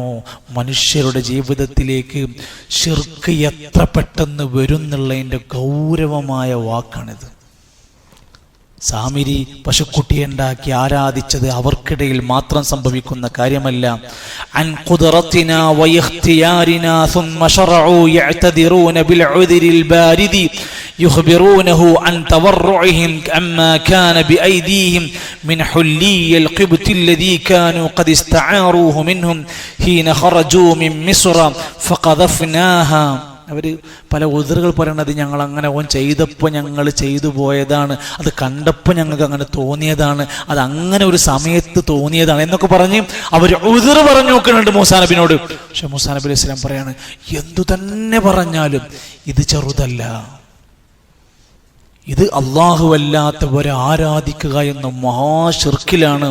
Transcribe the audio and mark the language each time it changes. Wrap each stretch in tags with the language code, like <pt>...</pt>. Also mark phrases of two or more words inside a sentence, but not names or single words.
<ml>മനുഷ്യരുടെ ജീവിതത്തിലേക്ക് ശിർക്ക് എത്ര പെട്ടെന്ന് വരുന്നുള്ളതിൻ്റെ ഗൗരവമായ വാക്കാണിത്. സാമിരി പശുക്കുട്ടിയെ ഉണ്ടാക്കി ആരാധിച്ചത് അവർക്കിടയിൽ മാത്രം സംഭവിക്കുന്ന കാര്യമല്ല.</ml> <ar>عن قدرتنا واختيارنا ثم شرعوا يعتذرون بالعذر البارد يخبرونه عن تورعهم عما كان بأيديهم من حلي القبط الذي كانوا قد استعاروه منهم حين خرجوا من مصر فقذفناها.</ar> <ml>അവർ പല ഉദറുകൾ പറയണത്, ഞങ്ങൾ അങ്ങനെ ഓൻ ചെയ്തപ്പോൾ ഞങ്ങൾ ചെയ്തു പോയതാണ്, അത് കണ്ടപ്പോൾ ഞങ്ങൾക്ക് അങ്ങനെ തോന്നിയതാണ്, അത് അങ്ങനെ ഒരു സമയത്ത് തോന്നിയതാണ് എന്നൊക്കെ പറഞ്ഞ് അവർ ഉദറ് പറഞ്ഞു നോക്കുന്നുണ്ട് മൂസാ നബിനോട്. പക്ഷെ മൂസാ നബി</ml> <ar>عليه السلام</ar> <ml>പറയാണ്, എന്തു തന്നെ പറഞ്ഞാലും ഇത് ചെറുതല്ല, ഇത് അല്ലാഹുവല്ലാത്തവരെ ആരാധിക്കുക എന്ന മഹാശിർക്കിലാണ്.</ml>